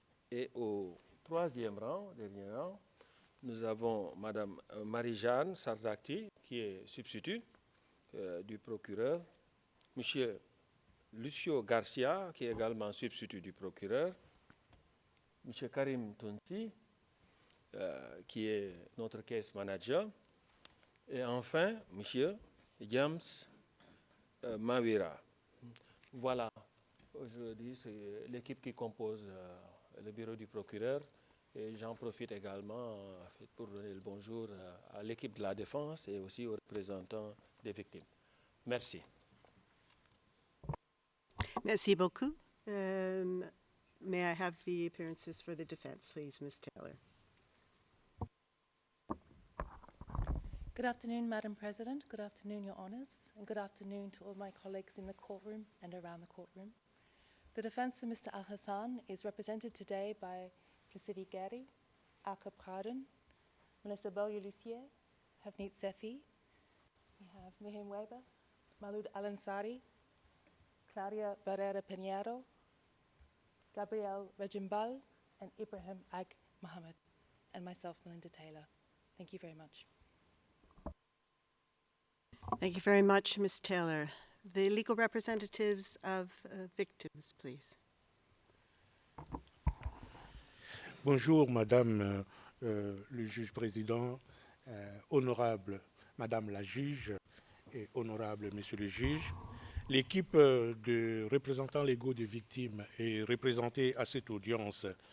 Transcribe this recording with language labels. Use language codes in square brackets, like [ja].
[fr] Et au troisième rang, dernier rang, nous avons Madame Marie-Jeanne Sardacti, qui est substitut du procureur, Monsieur Lucio Garcia, qui est également substitut du procureur, Monsieur Karim Tonti, qui est notre case manager, et enfin, Monsieur James Mawira. Voilà. Aujourd'hui, c'est l'équipe qui compose le bureau du procureur et j'en profite également pour donner le bonjour à l'équipe de la défense et aussi aux représentants des victimes. Merci. Merci beaucoup. [en] May I have the appearances for the defense, please, Ms. Taylor? Good afternoon, Madam President. Good afternoon, Your Honours, and good afternoon to all my colleagues in the courtroom and around the courtroom. The defence for Mr. Al Hassan is represented today by Cassidy Gary, Aka Pradhan, Melissa Bellier-Lucier, Havneet Sethi, we have Mihim Weber, Malud Al-Ansari, Claudia Barrera Pinheiro, Gabrielle Regimbal, and Ibrahim Ag Mohammed, and myself, Melinda Taylor. Thank you very much. Thank you very much, Ms. Taylor. The legal representatives of victims, please. [fr] Bonjour, Madame le juge président, honorable Madame la juge et honorable Monsieur le juge. L'équipe de représentants légaux des victimes est représentée à cette audience.